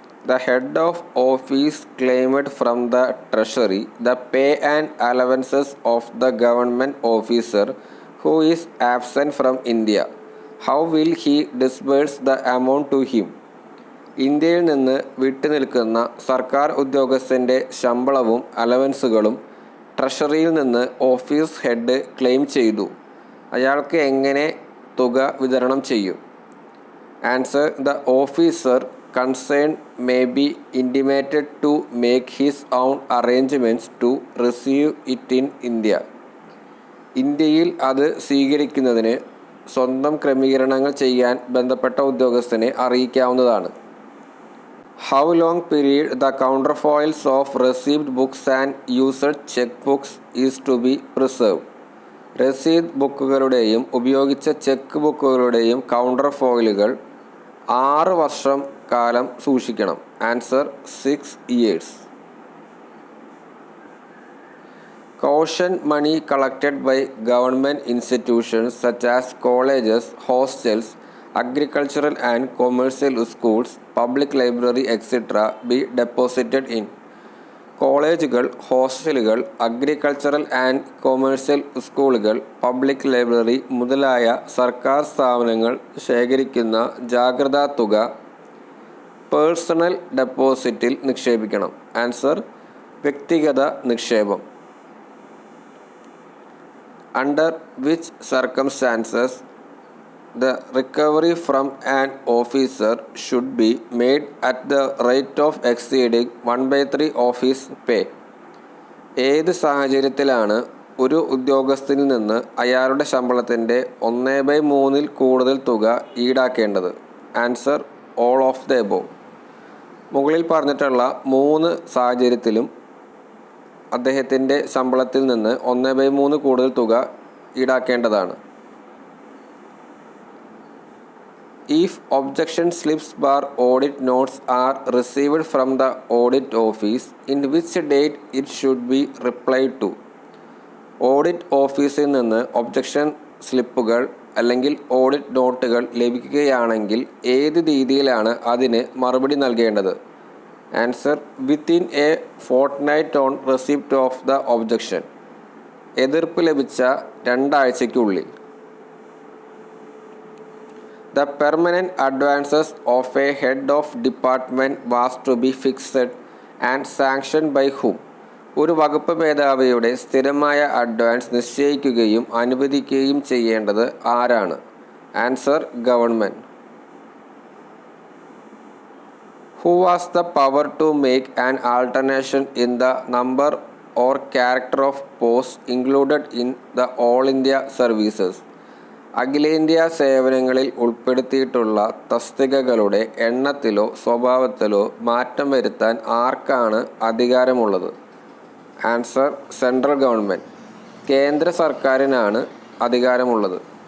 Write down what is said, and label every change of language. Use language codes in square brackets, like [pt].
[en] The head of office claimed from the treasury the pay and allowances of the government officer who is absent from India. How will he disburse the amount to him? [ml] ഇന്ത്യയിൽ നിന്ന് വിട്ടുനിൽക്കുന്ന സർക്കാർ ഉദ്യോഗസ്ഥൻ്റെ ശമ്പളവും അലവൻസുകളും ട്രഷറിയിൽ നിന്ന് office head claim ചെയ്തു. അയാൾക്ക് എങ്ങനെ തുക വിതരണം ചെയ്യും? [en] Answer: the officer concerned may be intimated to make his own arrangements to receive it in India. [ml] ഇന്ത്യയിൽ അത് സ്വീകരിക്കുന്നതിന് സ്വന്തം ക്രമീകരണങ്ങൾ ചെയ്യാൻ ബന്ധപ്പെട്ട ഉദ്യോഗസ്ഥനെ അറിയിക്കാവുന്നതാണ്. [en] How long period the counterfoils of received books and used checkbooks is to be preserved? [ml] രസീദ് ബുക്കുകളുടെയും ഉപയോഗിച്ച check ബുക്കുകളുടെയും counter ഫോയിലുകൾ 6 വർഷം കാലം സൂക്ഷിക്കണം. [en] Answer: 6 years. Caution money collected by government institutions such as colleges, hostels, agricultural and commercial schools, public library etc. be deposited in. [ml] കോളേജുകൾ, ഹോസ്റ്റലുകൾ, agricultural and commercial സ്കൂളുകൾ, public library മുതലായ സർക്കാർ സ്ഥാപനങ്ങൾ ശേഖരിക്കുന്ന ജാഗ്രതാ തുക പേഴ്സണൽ ഡെപ്പോസിറ്റിൽ നിക്ഷേപിക്കണം. ആൻസർ: വ്യക്തിഗത നിക്ഷേപം. [en] Under which circumstances the recovery from an officer should be made at the rate of exceeding 1/3 of his pay? [ml] ഏത് സാഹചര്യത്തിലാണ് ഒരു ഉദ്യോഗസ്ഥനിൽ നിന്ന് അയാളുടെ ശമ്പളത്തിൻ്റെ 1/3 കൂടുതൽ തുക ഈടാക്കേണ്ടത്? [en] Answer: all of the above. [ml] മുകളിൽ പറഞ്ഞിട്ടുള്ള 3 സാഹചര്യത്തിലും അദ്ദേഹത്തിൻ്റെ ശമ്പളത്തിൽ നിന്ന് 1/3 കൂടുതൽ തുക ഈടാക്കേണ്ടതാണ്. [en] If objection slips bar audit notes are received from the audit office, in which date it should be replied to? [ml] Audit ഓഫീസിൽ നിന്ന് ഒബ്ജക്ഷൻ സ്ലിപ്പുകൾ അല്ലെങ്കിൽ ഓഡിറ്റ് നോട്ടുകൾ ലഭിക്കുകയാണെങ്കിൽ ഏത് രീതിയിലാണ് അതിന് മറുപടി നൽകേണ്ടത്? [en] Answer: within a fortnight on receipt of the objection. [ml] എതിർപ്പ് ലഭിച്ച 2 ആഴ്ചയ്ക്കുള്ളിൽ. [en] The permanent advances of a head of department was to be fixed and sanctioned by whom? [ml] ഒരു വകുപ്പ് മേധാവിയുടെ സ്ഥിരമായ അഡ്വാൻസ് നിശ്ചയിക്കുകയും അനുവദിക്കുകയും ചെയ്യേണ്ടത് ആരാണ്? [en] Answer: government. Who was the power to make an alternation in the number or character of posts included in the All India services? [ml] അഖിലേന്ത്യാ സേവനങ്ങളിൽ ഉൾപ്പെടുത്തിയിട്ടുള്ള തസ്തികകളുടെ എണ്ണത്തിലോ സ്വഭാവത്തിലോ മാറ്റം വരുത്താൻ ആർക്കാണ് അധികാരമുള്ളത്? [en] Answer: central government. [ml] കേന്ദ്ര സർക്കാരിനാണ് അധികാരമുള്ളത്.